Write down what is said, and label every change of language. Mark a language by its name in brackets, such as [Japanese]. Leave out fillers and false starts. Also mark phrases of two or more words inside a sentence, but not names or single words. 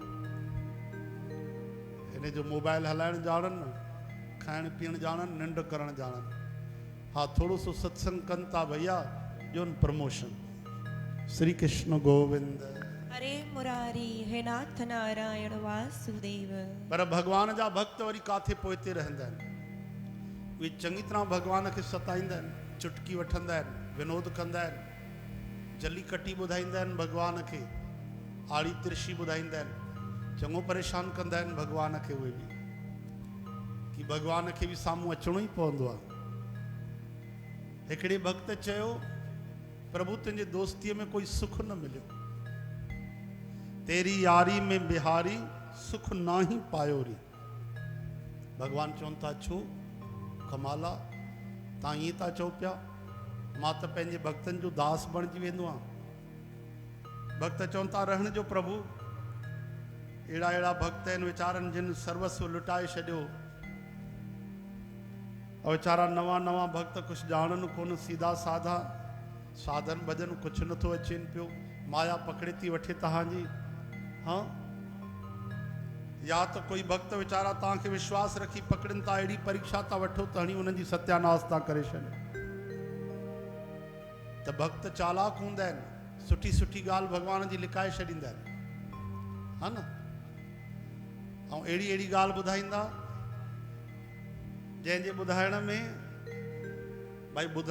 [Sindhi] हिन जो मोबाइल हलाइणु ॼाणनि खाइण पीअण ॼाणनि निंड करणु ॼाणनि हाँ थोड़ो सो सत्संग कनि था भैया ॾियोनि प्रमोशन श्री कृष्ण गोविंद हरे मुरारी हे नाथ नारायण वासुदेव। पर भगवान जा भक्त वरी काथे पोइते रहंदा आहिनि उहे चङी तरह भगवान खे सताईंदा आहिनि चुटकी वठंदा आहिनि विनोद कंदा आहिनि जली कटी ॿुधाईंदा आहिनि भगवान खे आड़ी तिरछी ॿुधाईंदा आहिनि चङो परेशान कंदा आहिनि भगवान खे उहे बि कि भगवान खे बि साम्हूं अचिणो ई पवंदो आहे हिकिड़े भक्त चयो प्रभु तुंहिंजे दोस्तीअ में कोई सुख न मिलियो [Hindi] तेरी यारी में बिहारी सुख ना ही पायो री [Sindhi] भगवान चवनि था छो कमाला तव्हां ईअं था चओ पिया मां त पंहिंजे भक्तनि जो दास बणिजी वेंदो आहियां भक्त चवनि था रहण जो प्रभु अहिड़ा अहिड़ा भक्त आहिनि वीचारनि जिन सर्वस्व लुटाए छॾियो और वीचारा नवां नवां भक्त कुझु ॼाणनि कोन सीधा साधा साधन भजन कुझु नथो अचेनि पियो माया पकड़े थी वठे तव्हांजी हाँ या तो कोई भक्त वीचारा तव्हांखे विश्वास रखी पकड़नि था अहिड़ी परीक्षा था वठो त हणी उन्हनि जी सत्यानाश था करे छॾियो त भक्त चालाक हूंदा आहिनि सुठी सुठी ॻाल्हि भगवान जी लिकाए छॾींदा आहिनि हा न ऐं अहिड़ी अहिड़ी ॻाल्हि ॿुधाईंदा जंहिंजे ॿुधाइण में भाई ॿुधण